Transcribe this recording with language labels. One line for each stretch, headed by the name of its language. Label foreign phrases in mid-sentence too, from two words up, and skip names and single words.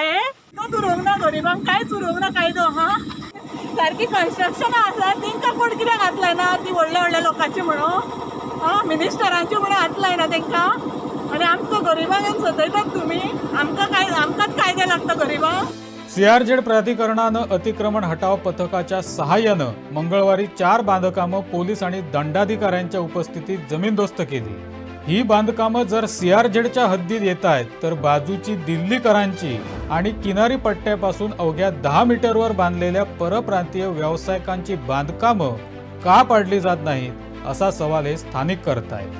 Konkani: हे तो उरोंक ना गरिबांक कांयच उरोंक ना कायदो. हा सारकी कन्स्ट्रक्शनां आसा तेंकां कोण कित्याक हात लायना? ती व्हडल्या लोकांची म्हणून हा मिनिस्टरांची म्हणून हात लायना तेंकां. आनी आमचो गरिबांक येवन सतयतात तुमी. आमकांच कायदे लागता गरिबांक.
Marathi: CRZ प्राधिकरणानं अतिक्रमण हटाव पथकाच्या सहाय्यानं मंगळवारी 4 बांधकामं पोलीस आणि दंडाधिकाऱ्यांच्या उपस्थितीत जमीनदोस्त केली. ही बांधकामं जर CRZच्या हद्दीत येत आहेत, तर बाजूची दिल्लीकरांची आणि किनारी पट्ट्यापासून अवघ्या 10 मीटरवर बांधलेल्या परप्रांतीय व्यावसायिकांची बांधकामं का पाडली जात नाहीत असा सवाल हे स्थानिक करतायत.